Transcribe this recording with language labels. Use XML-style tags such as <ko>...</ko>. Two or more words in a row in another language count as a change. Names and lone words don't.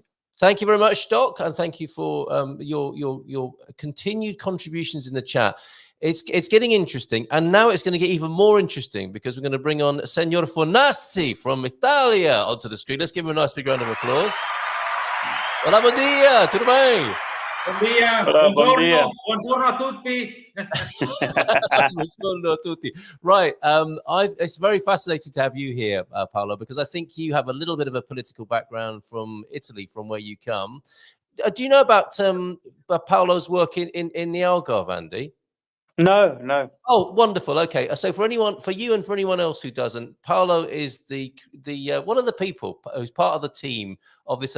<en>Thank you very much, Doc, and thank you for your continued contributions in the chat. It's getting interesting, and now it's going to get even more interesting because we're going to bring on Senor Fornassi from Italia onto the screen. Let's give him a nice big round of applause.</en> <es>Hola, buen dia,</es> <pt>tudo bem?</pt> <es>Buen dia,</es> <it>buongiorno a tutti. Buongiorno a tutti.</it> <en>Right, it's very fascinating to have you here, Paolo, because I think you have a little bit of a political background from Italy, from where you come. Do you know about Paolo's work in the Algarve, Andy? No. Oh, wonderful. Okay, so for you and for anyone else who doesn't, Paolo is the one of the people who's part of the team of this</en>